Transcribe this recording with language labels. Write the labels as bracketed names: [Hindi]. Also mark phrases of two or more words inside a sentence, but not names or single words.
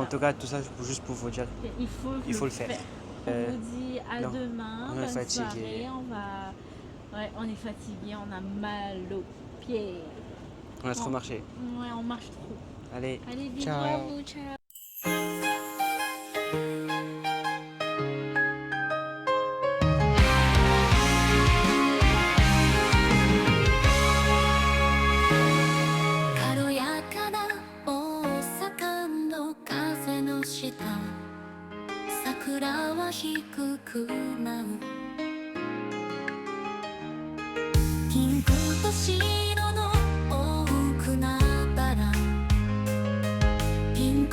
[French] en tout cas, tout ça, juste pour vous dire. Et il faut le faire. On vous dit à non, demain. on est Bonne fatigué. soirée. Ouais, on est fatigué, on a mal aux pieds. On a trop marché. Ouais, on marche trop. Allez, Allez, bisous ciao. à vous, ciao. [Japanese] 軽やかな大阪の風の下桜は低く舞うピンクと白の大海原ピンク